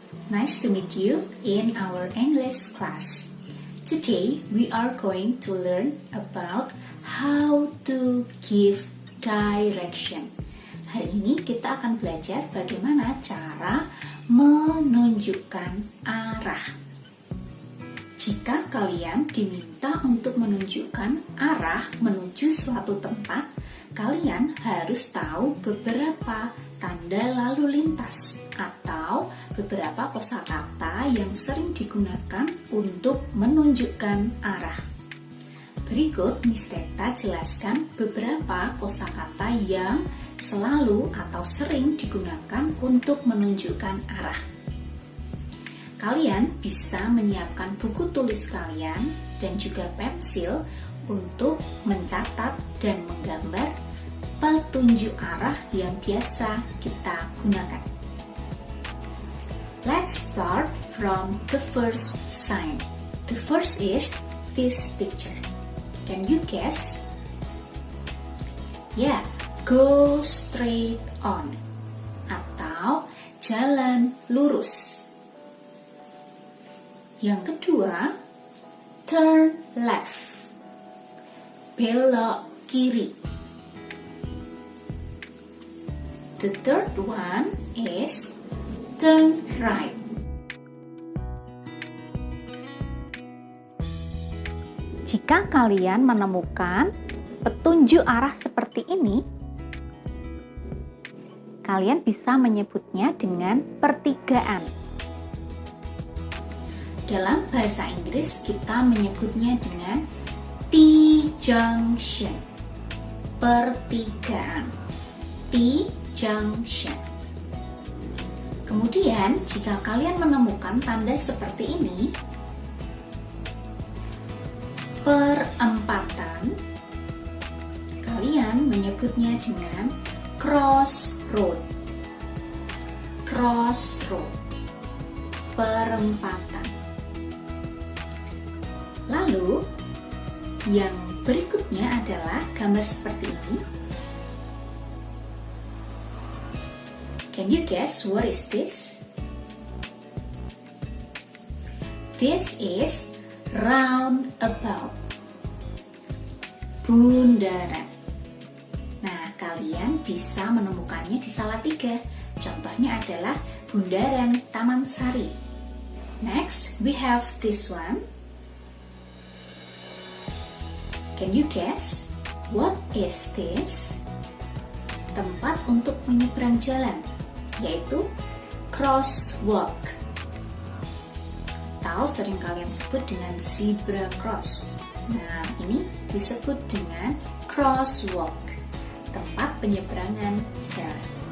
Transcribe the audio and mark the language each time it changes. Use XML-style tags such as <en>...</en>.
<en>Nice to meet you in our English class. Today we are going to learn about how to give direction.</en> <id>Hari ini kita akan belajar bagaimana cara menunjukkan arah. Jika kalian diminta untuk menunjukkan arah menuju suatu tempat, kalian harus tahu beberapa tanda lalu lintas atau beberapa kosakata yang sering digunakan untuk menunjukkan arah. Berikut Miss Teta jelaskan beberapa kosakata yang selalu atau sering digunakan untuk menunjukkan arah. Kalian bisa menyiapkan buku tulis kalian dan juga pensil untuk mencatat dan menggambar petunjuk arah yang biasa kita gunakan.</id> <en>Let's start from the first sign. The first is this picture. Can you guess? Yeah, go straight on</en> <id>atau jalan lurus. Yang kedua,</id> <en>turn left,</en> <id>belok kiri.</id> <en>The third one is turn right.</en> <id>Jika kalian menemukan petunjuk arah seperti ini, kalian bisa menyebutnya dengan pertigaan. Dalam bahasa Inggris kita menyebutnya dengan T-junction, pertigaan. T-junction. Kemudian, jika kalian menemukan tanda seperti ini, perempatan, kalian menyebutnya dengan crossroad. Crossroad, perempatan. Lalu, yang berikutnya adalah gambar seperti ini.</id> <en>Can you guess what is this? This is roundabout, bundaran.</en> <id>Nah, kalian bisa menemukannya di Salatiga. Contohnya adalah Bundaran Taman Sari.</id> <en>Next, we have this one. Can you guess what is this?</en> <id>Tempat untuk menyeberang jalan, yaitu crosswalk, atau sering kalian sebut dengan zebra cross. Nah, ini disebut dengan crosswalk, tempat penyeberangan jalan.</id>